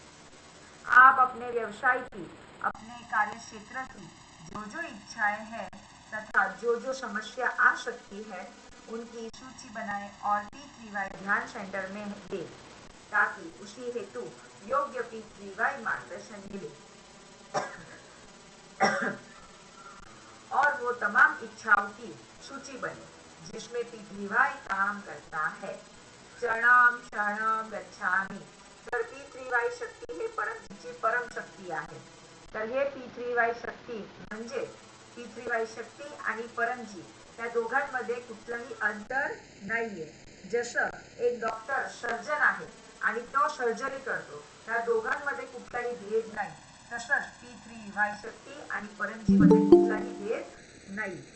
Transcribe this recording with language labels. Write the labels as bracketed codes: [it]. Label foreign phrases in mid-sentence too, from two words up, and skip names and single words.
[hi] आप अपने व्यवसाय की, अपने कार्य क्षेत्र की जो इच्छाएं हैं तथा जो समस्या आ सकती है उनकी सूची बनाएं और P3Y ध्यान सेंटर में दे, ताकि उसी हेतु योग्य P3Y मार्गदर्शन मिले और वो तमाम इच्छाओं की सूची बने जिसमें P3Y काम करता है। [pi] चरणम शरणम गच्छामि। [mr] तर P3Y शक्ती हे परमजीची परम शक्ती आहे। तर हे P3Y शक्ती म्हणजे P3Y शक्ती आणि परमजी त्या दोघांमध्ये कुठलंही अंतर नाहीये। जसं एक [en] doctor surgeon [mr] आहे आणि तो सर्जरी करतो, त्या दोघांमध्ये कुठलाही भेद नाही, तसंच P3Y शक्ती आणि परमजी मध्ये कुठलाही भेद नाही।